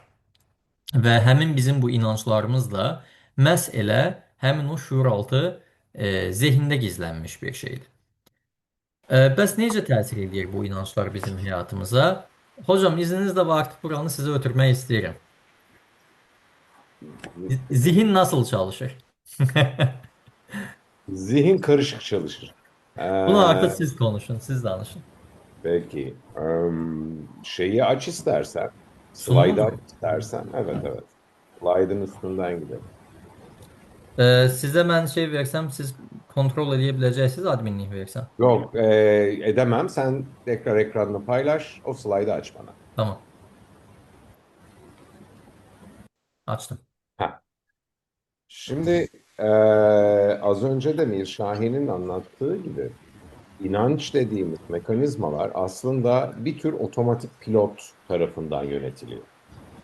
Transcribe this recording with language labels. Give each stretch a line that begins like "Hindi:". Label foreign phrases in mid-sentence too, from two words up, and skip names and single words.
Azerbaijani: Və həmin bizim bu inanclarımız da məhz elə həmin o şuuraltı zehində gizlənmiş bir şeydir. Bəs necə təsir edir bu inanclar bizim həyatımıza? Hocam izninizlə və artıq buranı sizə ötürmək istəyirəm.
Turkish: Zihin nasıl çalışır? Zihin karışık çalışır.
Azerbaijani: Bunu artıq Ee,
Turkish: siz konuşun,
Azerbaijani: siz danışın.
Turkish: peki. Şeyi aç istersen. Sunumu Slide'ı aç mu? istersen. Evet, evet. Slide'ın üstünden gidelim.
Azerbaijani: Sizə mən şey versəm, siz kontrol edə biləcəksiniz, adminlik versəm.
Turkish: Yok, edemem. Sen tekrar ekranını paylaş. O slide'ı aç bana. Tamam, açdım. Heh. Şimdi az önce de Mir Şahin'in anlattığı gibi inanç dediğimiz mekanizmalar aslında bir tür otomatik pilot tarafından yönetiliyor.